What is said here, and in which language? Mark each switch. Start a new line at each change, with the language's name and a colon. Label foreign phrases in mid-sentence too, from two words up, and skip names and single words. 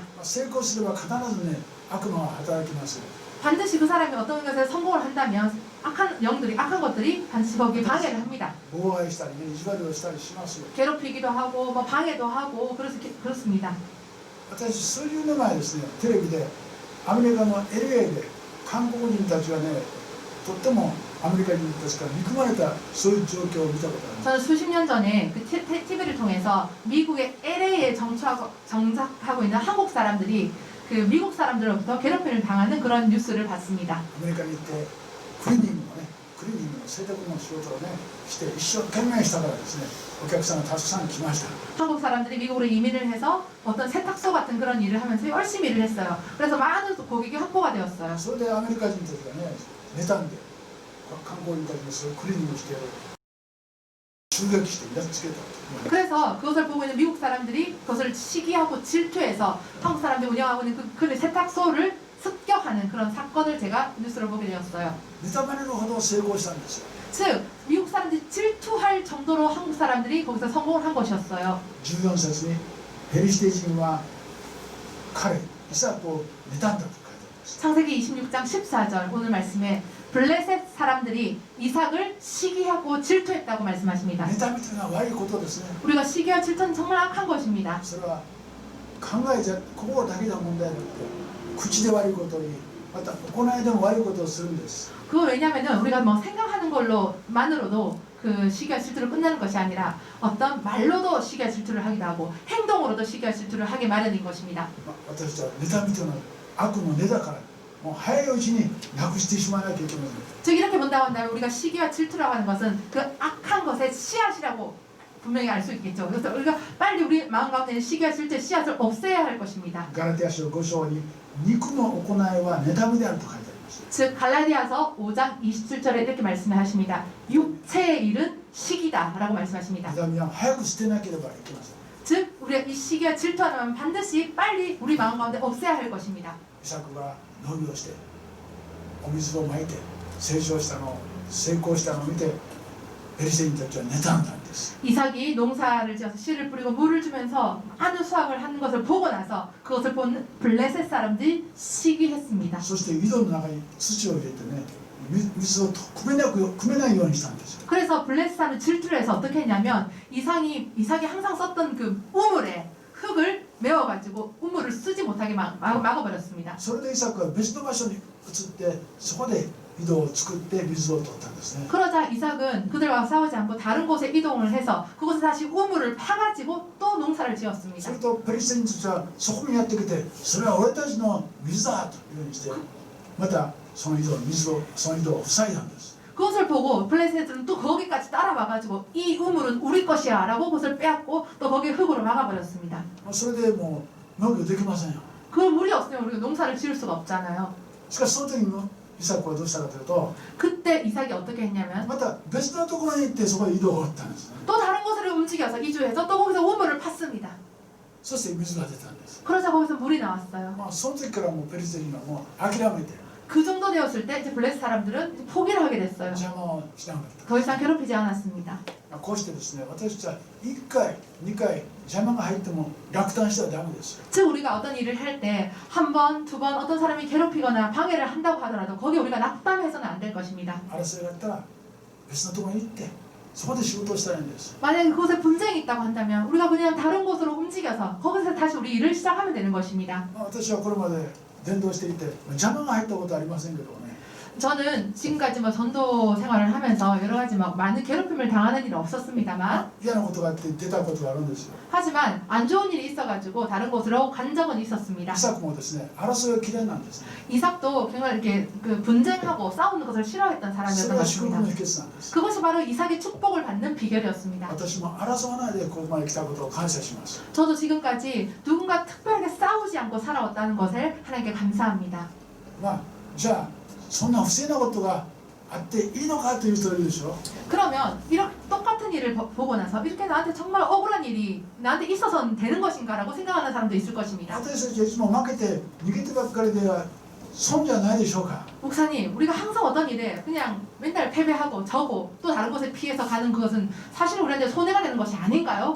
Japanese: 成功すれば必ずね悪魔は働きます。
Korean: 반드시 그 사람이 어떤 것에 성공을 한다면 악한 영들이 악한 것들이 반드시 거기에 방해를 합니다.
Japanese: 妨害したりね意地悪をしたりします。
Korean: 괴롭히기도 하고 뭐 방해도 하고 그렇습니다.
Japanese: 私数十年前ですねテレビでアメリカの LA で韓国人たちがねとってもアメリカ人たちから憎まれたそういう状況を見たことがあります。
Korean: 저는 수십 년 전에 그 TV를 통해서 미국의 LA에 정착하고 있는 한국 사람들이 그 미국 사람들로부터 괴롭힘을 당하는 그런 뉴스를 봤습니다.
Japanese: アメリカに行ってクリーニングの洗濯の仕事をねして一生懸命したからですねお客さんがたくさん来ました。
Korean: 한국 사람들이 미국으로 이민을 해서 어떤 세탁소 같은 그런 일을 하면서 열심히 일을 했어요. 그래서 많은 고객이 확보가 되었어요.
Japanese: それでアメリカ人たちがね妬んで観光人たちにそれをクリーニングして襲撃してやっつけた。
Korean: 그래서 그것을 보고 있는 미국 사람들이 그것을 시기하고 질투해서 한국 사람들이 운영하고 있는 그 세탁소를 습격하는 그런 사건을 제가 뉴스로 보게 되었어요.
Japanese: 妬まれるほど成功したんですよ。
Korean: 즉 미국 사람들이 질투할 정도로 한국 사람들이 거기서 성공을 한 것이었어요.
Japanese: 14 節にペリシテ人は彼イサクを妬んだと書いてあります。
Korean: 창세기 26장 14절 오늘 말씀에 블레셋 사람들이 이삭을 시기하고 질투했다고 말씀하십니다.
Japanese: 妬みというのは悪いことですね。
Korean: 우리가 시기와 질투는 정말 악한 것입니다.
Japanese: それは考えじゃ心だけの問題でなくて口で悪いことにまた行いでも悪いことをするんです。
Korean: 그거 왜냐면은 우리가 뭐 생각하는 걸로만으로도 그 시기와 질투를 끝내는 것이 아니라 어떤 말로도 시기와 질투를 하기도 하고 행동으로도 시기와 질투를 하게 마련인 것입니다.
Japanese: 私たちは妬みというのは悪の根だからもう早いうちになくしてしまわなきゃいけません。
Korean: 즉 이렇게 본다고 한다면 우리가 시기와 질투라고 하는 것은 그 악한 것의 씨앗이라고 분명히 알 수 있겠죠. 그래서 우리가 빨리 우리 마음 가운데 있는 시기와 질투의 씨앗을 없애야 할 것입니다.
Japanese: ガラテヤ書5章に肉の行いは妬みであると書いてあります。
Korean: 즉 갈라디아서 5장 27절에 이렇게 말씀하십니다. 육체의 일은 시기다라고 말씀하십니다.
Japanese: 妬みは早く捨てなければいけません。
Korean: 즉 우리가 이 시기와 질투하면 반드시 빨리 우리 마음 가운데 없애야 할 것입니다.
Japanese: イサクが農業してお水をまいて成長したのを成功したのを見てペリシテ人たちは妬んだんです。
Korean: 이삭이 농사를 지어서 씨를 뿌리고 물을 주면서 많은 수확을 하는 것을 보고 나서 그것을 본 블레셋 사람들이 시기했습니다.
Japanese: そして井戸の中に土を入れてね水を汲めないようにしたんですよ。
Korean: 그래서 블레셋 사람은 질투를 해서 어떻게 했냐면 이삭이 항상 썼던 그 우물에 흙을 메워가지고 우물을 쓰지 못하게 막아버렸습니다.
Japanese: それでイサクは別の場所に移ってそこで井戸を作って水を取ったんですね。
Korean: 그러자 이삭은 그들과 싸우지 않고 다른 곳에 이동을 해서 그곳에 다시 우물을 파가지고 또 농사를
Japanese: そ
Korean: 지었습니다.
Japanese: れとペリシテ人たちはそこにやってきてそれは俺たちの水だというようにしてまたその井戸を塞いだんです。
Korean: 그것을 보고 블레셋들은 또 거기까지 따라와가지고 이 우물은 우리 것이야 라고 그것을 빼앗고 또 거기에 흙으로 막아버렸습니다.
Japanese: それでもう農業できませんよ。
Korean: 그 물이 없으면 우리가 농사를 지을 수가 없잖아요.
Japanese: しかしその時にイサクはどうしたかというと
Korean: 그때 이삭이 어떻게 했냐면
Japanese: また別のところに行ってそこで井戸を掘ったんですね。
Korean: 또 다른 곳으로 움직여서 이주해서 또 거기서 우물을 팠습니다.
Japanese: そして水が出たんです。
Korean: 그러자 거기서 물이 나왔어요.
Japanese: まあその時からもうペリシテ人はもう諦めて
Korean: 그 정도 되었을 때 이제 블레셋 사람들은 포기를 하게 됐어요.
Japanese: 邪魔をしなかった。
Korean: 더 이상 괴롭히지 않았습니다.
Japanese: こうしてですね、私たちは1回、2回邪魔が入っても落胆してはダメですよ。
Korean: 즉 우리가 어떤 일을 할 때 한 번, 두 번 어떤 사람이 괴롭히거나 방해를 한다고 하더라도 거기에 우리가 낙담해서는 안 될 것입니다.
Japanese: 争いがあったら別のところに行ってそこで仕事をしたらいいんです。
Korean: 만약에 그곳에 분쟁이 있다고 한다면 우리가 그냥 다른 곳으로 움직여서 거기서 다시 우리 일을 시작하면 되는 것입니다.
Japanese: 私はこれまで伝道していて邪魔が入ったことはありませんけどね。
Korean: 저는 지금까지 뭐 전도 생활을 하면서 여러 가지 막 많은 괴롭힘을 당하는 일은 없었습니다만
Japanese: 嫌なことがあって出たことがあるんですよ。
Korean: 하지만 안 좋은 일이 있어가지고 다른 곳으로 간 적은 있었습니다.
Japanese: イサクもですね、争いが嫌いなんですね。
Korean: 이삭도 정말 이렇게 그 분쟁하고 싸우는 것을 싫어했던
Japanese: それ
Korean: 사람이었던
Japanese: が
Korean: 것
Japanese: 祝福
Korean: 같습니다.
Japanese: の秘訣なんです。
Korean: 그것이 바로 이삭의 축복을 받는 비결이었습니다.
Japanese: 私も争わないでここまで来たことを感謝します。
Korean: 저도 지금까지 누군가 특별하게 싸우지 않고 살아왔다는 것을 하나님께 감사합니다.
Japanese: まあじゃあそんな不正なことがあっていいのかという人いるでしょ。
Korean: 그러면 이런 똑같은 일을 보고 나서 이렇게 나한테 정말 억울한 일이 나한테 있어서는 되는 것인가라고 생각하는 사람도 있을 것입니다.
Japanese: 私たちはいつも負けて逃げてばっかりでは損じゃないでしょうか。
Korean: 목사님, 우리가 항상 어떤 일에 그냥 맨날 패배하고 져고 또 다른 곳에 피해서 가는 그것은 사실 우리한테 손해가 되는 것이 아닌가요?